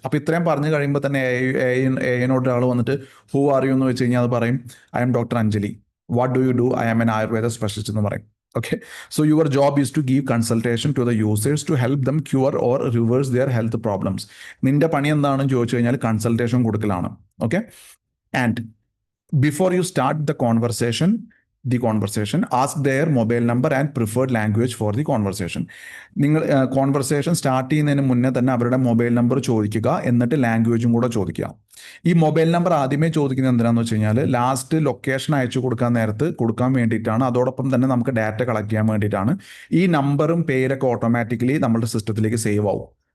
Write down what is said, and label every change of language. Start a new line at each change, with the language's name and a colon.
Malayalam: അപ്പോൾ ഇത്രയും പറഞ്ഞു കഴിയുമ്പോൾ തന്നെ AI ഒരാൾ വന്നിട്ട്
English: who are you
Malayalam: എന്ന് വെച്ച് കഴിഞ്ഞാൽ അത് പറയും
English: I'm doctor Anjali. What do you do? I am an Ayurveda specialist
Malayalam: എന്ന് പറയും.
English: Okay, so your job is to give consultation to the users to help them cure or reverse their health problems.
Malayalam: നിന്റെ പണി എന്താണെന്ന് ചോദിച്ചു കഴിഞ്ഞാൽ consultation കൊടുക്കലാണ്.
English: Okay, and before you start the conversation, ask their mobile number and preferred language for the conversation.
Malayalam: നിങ്ങൾ conversation start ചെയ്യുന്നതിന് മുന്നേ തന്നെ അവരുടെ മൊബൈൽ നമ്പർ ചോദിക്കുക, എന്നിട്ട് ലാംഗ്വേജും കൂടെ ചോദിക്കുക. ഈ മൊബൈൽ നമ്പർ ആദ്യമേ ചോദിക്കുന്നത് എന്തിനാന്ന് വെച്ച് കഴിഞ്ഞാൽ ലാസ്റ്റ് ലൊക്കേഷൻ അയച്ചു കൊടുക്കാൻ നേരത്ത് കൊടുക്കാൻ വേണ്ടിയിട്ടാണ്. അതോടൊപ്പം തന്നെ നമുക്ക് ഡാറ്റ കളക്ട് ചെയ്യാൻ വേണ്ടിയിട്ടാണ്. ഈ നമ്പറും പേരൊക്കെ ഓട്ടോമാറ്റിക്കലി നമ്മുടെ സിസ്റ്റത്തിലേക്ക് സേവ് ആവും.